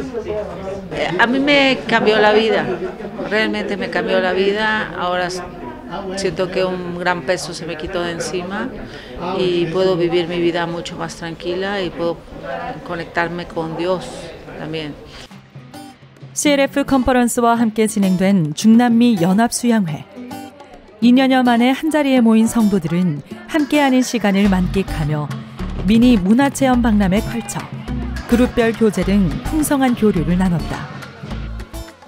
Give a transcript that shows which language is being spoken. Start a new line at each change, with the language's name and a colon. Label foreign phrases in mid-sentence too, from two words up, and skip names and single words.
Spanish: A mí me cambió la vida, realmente me cambió la vida. Ahora siento que un gran peso se me quitó de encima y puedo vivir mi vida mucho más tranquila y puedo conectarme con Dios también.
Korean: CLF 컨퍼런스와 함께 진행된 중남미 연합수양회. 2년여 만에 한자리에 모인 성도들은 함께하는 시간을 만끽하며 미니 문화체험 박람회 컬처, 그룹별 교제 등 풍성한 교류를 나눴다.